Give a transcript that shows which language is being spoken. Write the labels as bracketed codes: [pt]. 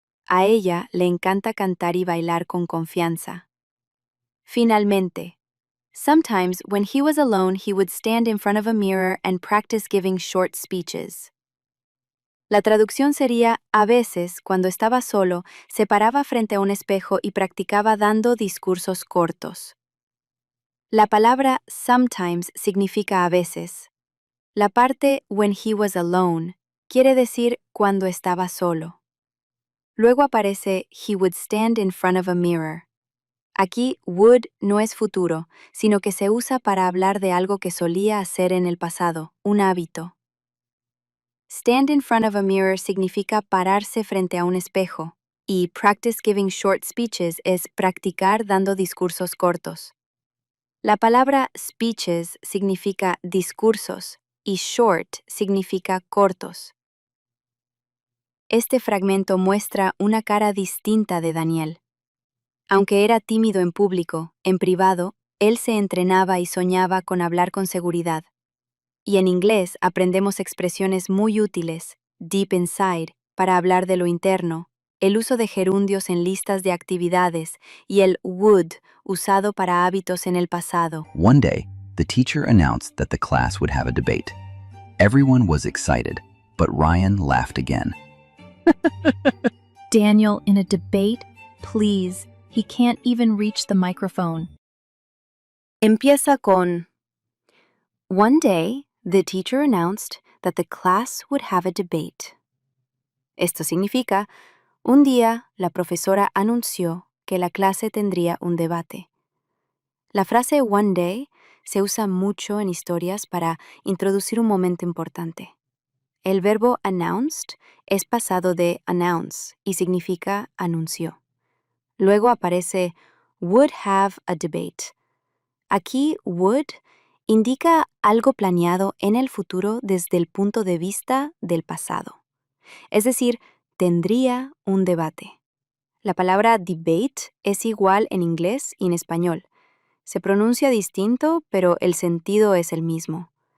[es] A ella le encanta cantar y bailar con confianza. Finalmente, [en] sometimes when he was alone, he would stand in front of a mirror and practice giving short speeches. [es] La traducción sería, a veces, cuando estaba solo, se paraba frente a un espejo y practicaba dando discursos cortos. La palabra sometimes significa a veces. La parte [en] when he was alone [es] quiere decir cuando estaba solo. Luego aparece [en] he would stand in front of a mirror. [es] Aquí would no es futuro, sino que se usa para hablar de algo que solía hacer en el pasado, un hábito. [en] Stand in front of a mirror [es] significa pararse frente a un espejo, y [en] practice giving short speeches [es] es practicar dando discursos cortos. La palabra speeches significa discursos y short significa cortos. Este fragmento muestra una cara distinta de Daniel. Aunque era tímido en público, en privado, él se entrenaba y soñaba con hablar con seguridad. Y en inglés aprendemos expresiones muy útiles, [en] deep inside, [es] para hablar de lo interno, el uso de gerundios en listas de actividades y el would, usado para hábitos en el pasado. [en] One day, the teacher announced that the class would have a debate. Everyone was excited, but Ryan laughed again. Daniel in a debate? Please, he can't even reach the microphone. [es] Empieza con [en] One day, the teacher announced that the class would have a debate. [es] Esto significa, un día la profesora anunció que la clase tendría un debate. La frase [en] one day [es] se usa mucho en historias para introducir un momento importante. El verbo announced es pasado de announce y significa anunció. Luego aparece [en] would have a debate. [es] Aquí would indica algo planeado en el futuro desde el punto de vista del pasado. Es decir, tendría un debate. La palabra debate es igual en inglés y en español. Se pronuncia distinto, pero el sentido es el mismo.